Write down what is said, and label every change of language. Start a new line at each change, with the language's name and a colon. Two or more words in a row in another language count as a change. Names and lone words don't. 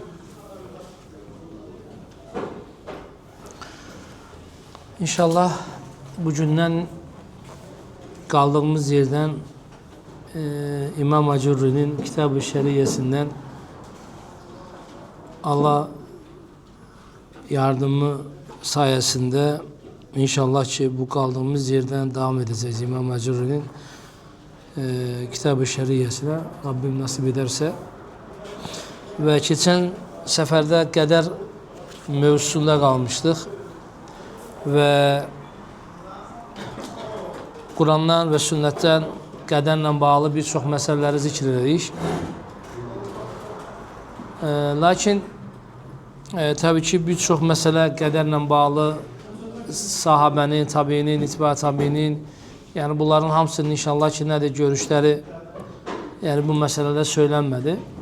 Turkish: İnşallah bugünden kaldığımız yerden İmam Acurri'nin Kitab-ı Şeriyesinden Allah yardımı sayesinde inşallah ki bu kaldığımız yerden devam edeceğiz İmam Acurri'nin Kitab-ı Şeriyesine Rabbim nasip ederse. Ve geçen seferde kader mevzusunda kalmıştık. Ve Kur'an'dan ve sünnetten
Azerbaijani: qədərlə bağlı bir çox məsələləri zikr edirik. Lakin tabii ki bir çox məsələ qədərlə bağlı sahabənin, tabiinin, itibə tabiinin, yəni bunların hamısının inşallah ki nədir görüşləri, yəni bu məsələdə söylənmədi.